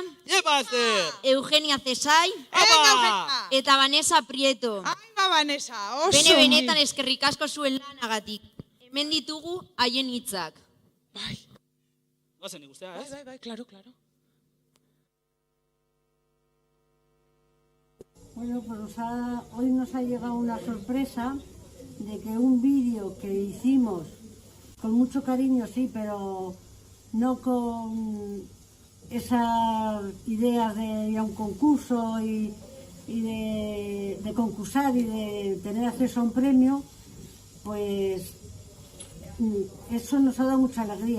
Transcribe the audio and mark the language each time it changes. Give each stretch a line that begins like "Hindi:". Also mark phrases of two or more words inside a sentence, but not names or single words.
Basque: Eugenia Cesai! Eta Vanessa Prieto! Benetan eskerrik asko zuen lanagatik. Hemen ditugu haien hitzak. Goazen ikustea, ez? Bai, claro.
Spanish: Bueno, pues hoy nos ha llegado una sorpresa de que un vídeo que hicimos con mucho cariño, sí, pero no con esas ideas de ir a un concurso y de concursar y de tener acceso a un premio, pues eso nos ha dado mucha alegría.